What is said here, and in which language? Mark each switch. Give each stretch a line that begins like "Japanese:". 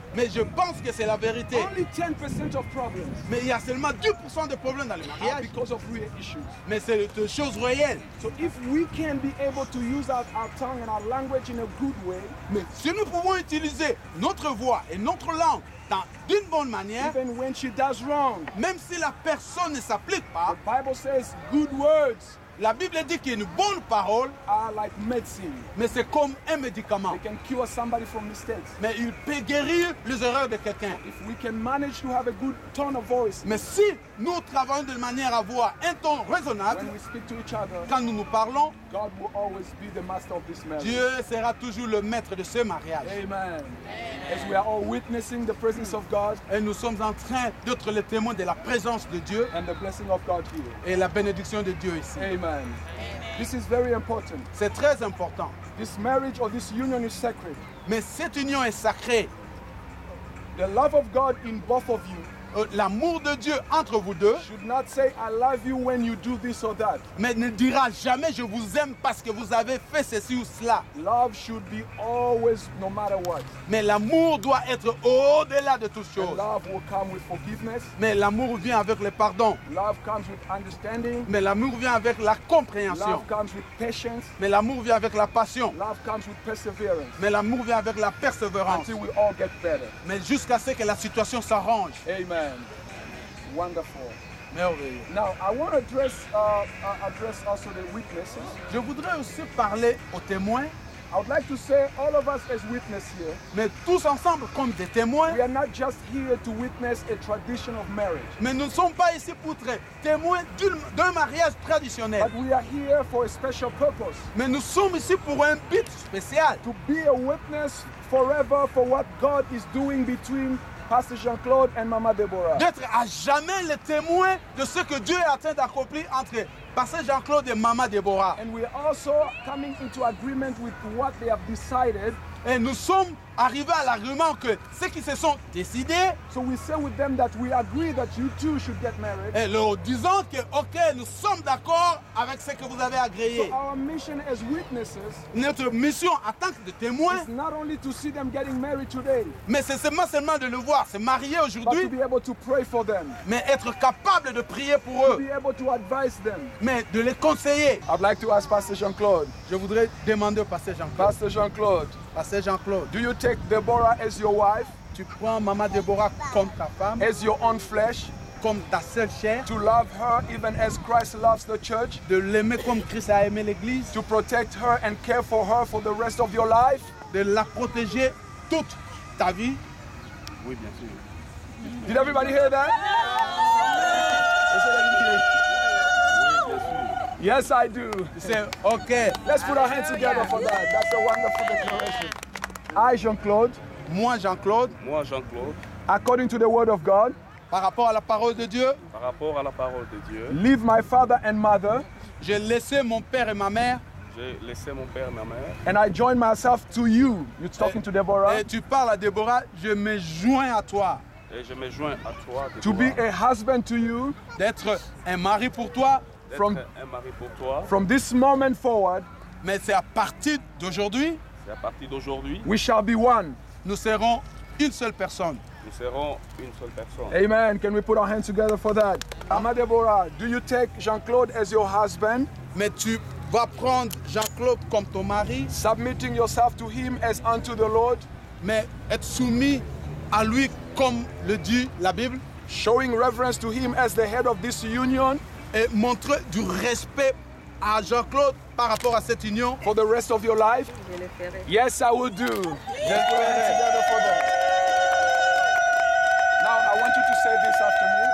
French: Mais je pense que c'est la vérité.
English: Only 10% of problems
French: Mais il y a seulement 10% de problèmes dans le
English: are
French: mariage,
English: because of real issues.
French: mais c'est des choses réelles.
English: So if we can be able to use our tongue and our language in a good way,
French: Mais si nous pouvons utiliser notre voix et notre langue d'une bonne manière,
English: even when she does wrong,
French: même si la personne ne s'applique pas,
English: the Bible says good words
French: la Bible dit qu'une bonne parole,
English: are like medicine.
French: mais c'est comme un médicament.
English: They can cure somebody from mistakes.
French: Mais il peut guérir les erreurs de quelqu'un.
English: If we can manage to have a good tone of voice
French: Mais si nous travaillons de manière à avoir un ton raisonnable,
English: when we speak to each other,
French: quand nous nous parlons,
English: God will always be the master of this marriage.
French: Dieu sera toujours le maître de ce mariage.
English: Amen. As we are all witnessing the presence of God
French: Et nous sommes en train d'être les témoins de la présence de Dieu
English: and the blessing of God here.
French: et la bénédiction de Dieu ici.
English: Amen. This is very important.
French: C'est très important.
English: This marriage or this union is sacred.
French: Mais cette union est sacrée.
English: The love of God in both of you
French: L'amour de Dieu entre vous deux,
English: should not say, I love you when you do this or that.
French: mais ne dira jamais je vous aime parce que vous avez fait ceci ou cela.
English: Love should be always, no matter what.
French: Mais l'amour doit être au-delà de toutes
English: And
French: choses.
English: love will come with forgiveness.
French: Mais l'amour vient avec le pardon.
English: Love comes with understanding.
French: Mais l'amour vient avec la compréhension.
English: Love comes with patience.
French: Mais l'amour vient avec la passion.
English: Love comes with perseverance.
French: Mais l'amour vient avec la persévérance.
English: Until we all get better.
French: Mais jusqu'à ce que la situation s'arrange.
English: Amen. Wonderful.
French: Merveilleux.
English: Now, I want to address also the witnesses.
French: Je voudrais aussi parler aux témoins,
English: I would like to say, all of us as witnesses here,
French: mais tous ensemble comme des témoins.
English: we are not just here to witness a tradition of marriage,
French: Mais nous ne sommes pas ici pour être témoins d'un mariage traditionnel.
English: but we are here for a special purpose,
French: Mais nous sommes ici pour un but spécial.
English: to be a witness forever for what God is doing between Pastor Jean-Claude and Mama Deborah.
French: D'être à jamais le témoin de ce que Dieu est en train d'accomplir entre Pasteur Jean-Claude et Maman Déborah.
English: And we are also coming into agreement with what they have decided.
French: Et nous sommes arrivés à l'argument que ceux qui se sont décidés,
English: So we say with them that we agree that you too should get married.
French: et leur disant que, ok, nous sommes d'accord avec ce que vous avez agréé.
English: So our mission as witnesses
French: Notre mission en tant que témoins,
English: is not only to see them getting married today,
French: mais c'est seulement de le voir, se marier
English: but to
French: aujourd'hui,
English: be able to pray for them,
French: mais être capable de prier pour
English: to
French: eux,
English: be able to advise them.
French: mais de les conseiller.
English: I'd like to ask Pastor Jean-Claude.
French: Je voudrais demander au pasteur Jean-Claude.
English: Pastor Jean-Claude,
French: Pasteur Jean-Claude,
English: do you take Deborah as your wife,
French: tu prends Maman Déborah comme ta femme,
English: as your own flesh,
French: comme ta seule chair,
English: to love her even as Christ loves the church,
French: de l'aimer comme Christ a aimé l'Église,
English: to protect her and care for her for the rest of your life?
French: de la protéger toute ta vie? Oui, bien sûr.
English: Did everybody hear that? They said they didn't hear. Yes, I do.
French: C'est ok.
English: Let's put our hands together for that. That's a wonderful declaration. I, Jean-Claude,
French: Moi, Jean-Claude, Moi, Jean-Claude,
English: according to the word of God,
French: par rapport à la parole de Dieu, par rapport à la parole de Dieu,
English: leave my father and mother,
French: j'ai laissé mon père et ma mère. j'ai laissé mon père et ma mère
English: and I join myself to you. You're talking to Deborah.
French: Et tu parles à Déborah, je me joins à toi. et je me joins à toi,
English: To be
French: Déborah,
English: a husband to you.
French: D'être un mari pour toi, d'être
English: from-
French: un mari pour toi.
English: From this moment forward,
French: mais c'est à partir d'aujourd'hui, C'est à partir d'aujourd'hui,
English: we shall be one.
French: nous serons une seule personne. nous serons une seule personne.
English: Amen. Can we put our hands together for that? Mama Deborah, do you take Jean-Claude as your husband,
French: Mais tu vas prendre Jean-Claude comme ton mari,
English: submitting yourself to him as unto the Lord,
French: mais être soumis à lui comme le dit la Bible,
English: showing reverence to him as the head of this union
French: et montrer du respect à Jean-Claude par rapport à cette union?
English: for the rest of your life?
French: Je le ferai.
English: Yes, I will do. Let's put our hands together for that. Now, I want you to say this after me.